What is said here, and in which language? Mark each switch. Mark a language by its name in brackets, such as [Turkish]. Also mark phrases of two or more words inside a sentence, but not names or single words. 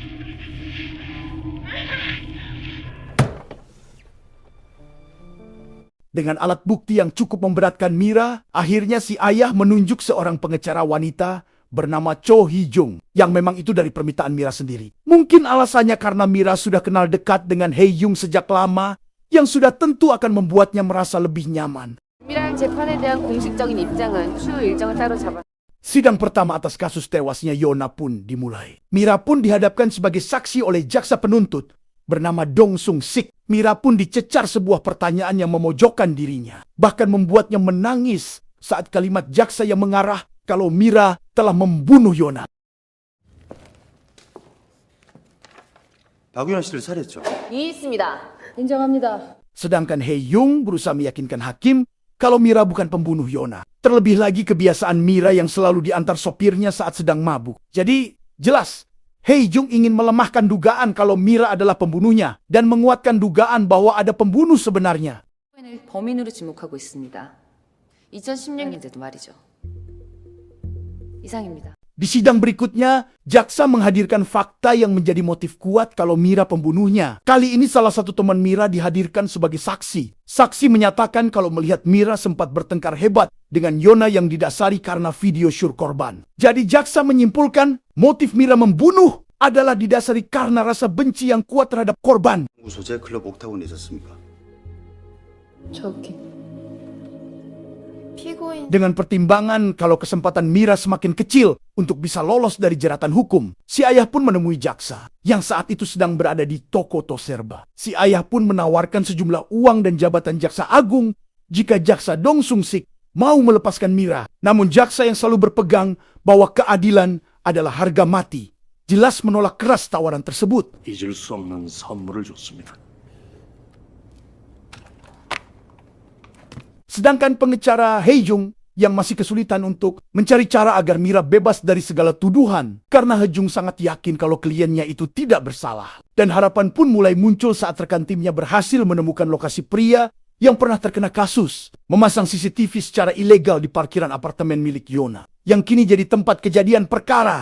[Indonesian] Dengan alat bukti yang cukup memberatkan Mira, akhirnya si ayah menunjuk seorang pengacara wanita bernama Cho Hee-jung, yang memang itu dari permintaan Mira sendiri. Mungkin alasannya karena Mira sudah kenal dekat dengan Hee-jung sejak lama, yang sudah tentu akan membuatnya merasa lebih nyaman. [Korean] 미랑 재판에 대한 공식적인 입장은 추후 일정을 따로 잡아. [Indonesian] Sidang pertama atas kasus tewasnya Yona pun dimulai. Mira pun dihadapkan sebagai saksi oleh jaksa penuntut bernama Dong Sung-sik. Mira pun dicecar sebuah pertanyaan yang memojokkan dirinya, bahkan membuatnya menangis saat kalimat jaksa yang mengarah kalau Mira telah membunuh Yona. [Korean] 박유현 씨를 살해했죠. 이해했습니다. 인정합니다. [Indonesian] Sedangkan Hee-jung berusaha meyakinkan hakim kalau Mira bukan pembunuh Yona. Terlebih lagi kebiasaan Mira yang selalu diantar sopirnya saat sedang mabuk. Jadi Jelas, Hei Jung ingin melemahkan dugaan kalau Mira adalah pembunuhnya dan menguatkan dugaan bahwa ada pembunuh sebenarnya. [Korean] 을 범인으로 지목하고 있습니다. 2016년에도 말이죠. 이상입니다. [Indonesian] Di sidang berikutnya, jaksa menghadirkan fakta yang menjadi motif kuat kalau Mira pembunuhnya. Kali ini salah satu teman Mira dihadirkan sebagai saksi. Saksi menyatakan kalau melihat Mira sempat bertengkar hebat dengan Yona yang didasari karena video syur korban. Jadi jaksa menyimpulkan motif Mira membunuh adalah didasari karena rasa benci yang kuat terhadap korban. [Korean] 소재 클럽 옥타곤에 있었습니까? 저기 피고인 [Indonesian] Dengan pertimbangan kalau kesempatan Mira semakin kecil untuk bisa lolos dari jeratan hukum, si ayah pun menemui jaksa yang saat itu sedang berada di toko Toserba. Si ayah pun menawarkan sejumlah uang dan jabatan jaksa agung jika jaksa Dong Sung Sik mau melepaskan Mira. Namun jaksa yang selalu berpegang bahwa keadilan adalah harga mati, jelas menolak keras tawaran tersebut. [Korean] 잊을 수 없는 선물을 줬습니다. [Indonesian] Sedangkan pengecara Hei Jung yang masih kesulitan untuk mencari cara agar Mira bebas dari segala tuduhan karena He Jung sangat yakin kalau kliennya itu tidak bersalah. Dan harapan pun mulai muncul saat rekan timnya berhasil menemukan lokasi pria yang pernah terkena kasus memasang CCTV secara ilegal di parkiran apartemen milik Yona yang kini jadi tempat kejadian perkara.